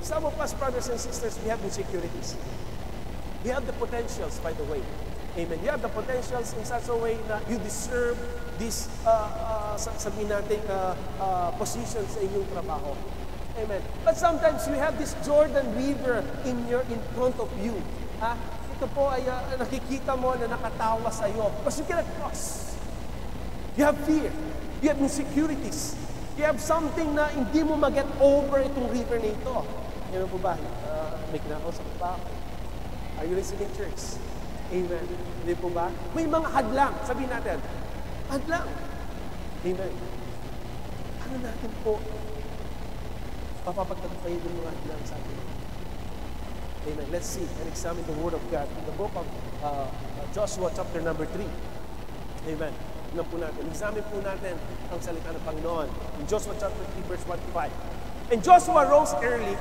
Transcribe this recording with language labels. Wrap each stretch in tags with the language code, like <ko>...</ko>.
<en>Some of us, brothers and sisters, we have insecurities. We have the potentials, by the way. Amen. You have the potentials in such a way na you deserve this,</en> <tl>sabihin natin,</tl> <en>position sa inyong trabaho. Amen. But sometimes you have this Jordan River in front of you.</en> <tl>Ito po ay nakikita mo na nakatawa sa iyo.</tl> <en>Because you cannot cross. You have fear. You have insecurities. You have something na hindi mo mag-get over itong river na ito.</en> <tl>Yan po ba? May kinakausap pa ako.</tl> <en>Are you listening, church?</en> <tl>Amen. Hindi po ba? May mga hadlang. Sabihin natin, hadlang. Amen. Ano natin po papapagtagumpayin yung mga hadlang sa atin?</tl> <en>Amen. Let's see and examine the Word of God in the book of Joshua chapter number 3.</en> <tl>Amen. Tingnan po natin. Examine po natin ang salita ng Panginoon.</tl> <en>In Joshua chapter 3 verse 1 to 5. And Joshua rose early.</en>